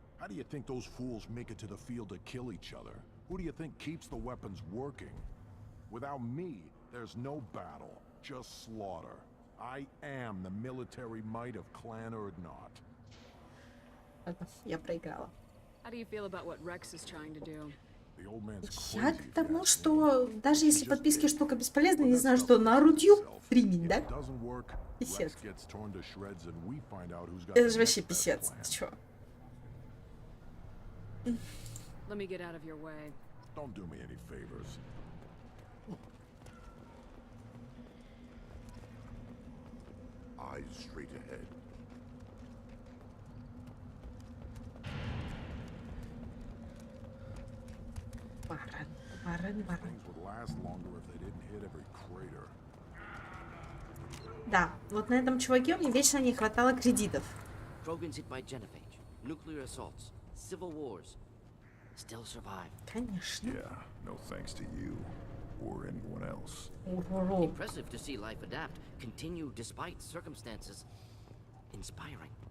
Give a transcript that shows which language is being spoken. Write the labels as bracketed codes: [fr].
[en] How do you think those fools make it to the field to kill each other? Who do you think keeps the weapons working? Without me, there's no battle, just slaughter. I am the military might of Clan Urdnot. [ru] Я проиграла. [en] How do you feel about what Rex is trying to do? The old man's [ru] Я [en] crazy. [ru] к тому, что даже если подписки штука бесполезна, не знаю, что на рудью стримить, да? Писец. Это же вообще писец. Ты чё? [en] Let me get out of your way. Don't do me any favors. Eyes straight ahead. [ru] Баран. [en] Things would last longer if they didn't hit every crater. [ru] Да, вот на этом чуваке мне вечно не хватало кредитов. [en] Krogans hit by genophage, nuclear assaults, civil wars. Still survive. [ru] Конечно. [en] Yeah, no thanks to you or anyone else. Impressive to see life adapt, continue despite circumstances. Inspiring.